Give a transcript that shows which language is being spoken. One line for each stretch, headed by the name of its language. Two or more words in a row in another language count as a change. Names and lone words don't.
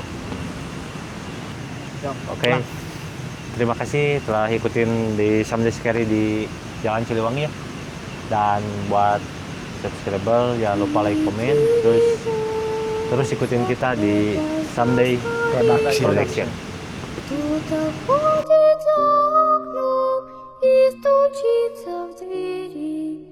Indonesian: Oke. Terima kasih telah ikutin di Someday Scary di Jalan Siliwangi ya. Dan buat subscriber jangan lupa like, komen, terus ikutin kita di Someday Production.
Russian: Кто-то ходит за окном и стучится в двери.